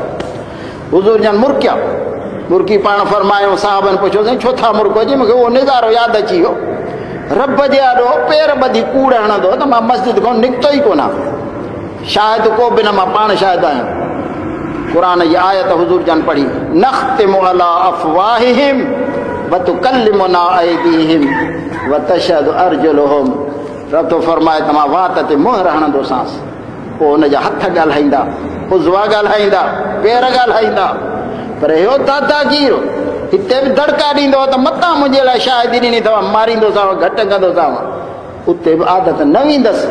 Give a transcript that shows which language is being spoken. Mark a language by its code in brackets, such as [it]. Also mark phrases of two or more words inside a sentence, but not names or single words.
[sd] हुज़ूर जन मुर्किया, मुर्की पाण फरमायो, साहबनि पुछियोसीं छो था मुर्को? जी मूंखे उहो निज़ारो यादि अची वियो, रब जे आॾो पेर ॿधी कूड़ हणंदो त मां मस्जिद खां निकितो ई कोन। शायद को बि न, मां पाण शायद आहियां। क़ुरान जी आयत हुज़ूर जन पढ़ी, [ar] نختم على أفواههم وتكلمنا أيديهم وتشهد أرجلهم. [sd] रब थो फरमाए त मां वात ते मोहर हणंदोसांसि, पोइ हुनजा हथ ॻाल्हाईंदा, उज़वा ॻाल्हाईंदा, पेर ॻाल्हाईंदा। पर इहो दादागीर हिते बि दड़का ॾींदो त मतां मुंहिंजे लाइ शायदि ॾिनी अथव, मारींदोसांव, घटि कंदोसांव, उते बि आदत न वेंदसि।